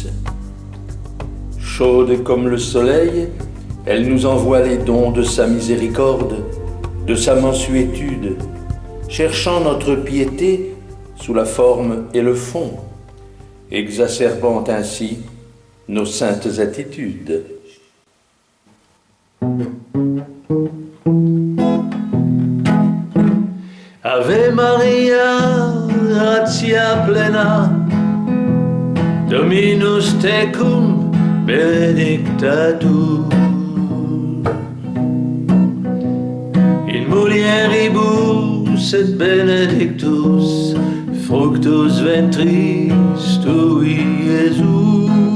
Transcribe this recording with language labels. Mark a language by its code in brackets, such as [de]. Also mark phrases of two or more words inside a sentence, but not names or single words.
[fr] Chaude comme le soleil, elle nous envoie les dons de sa miséricorde, de sa mansuétude, cherchant notre piété sous la forme et le fond, exacerbant ainsi nos saintes attitudes. [la] Ave Maria, gratia plena, Dominus tecum, benedicta tu in mulieribus et benedictus fructus ventris tui, Iesus.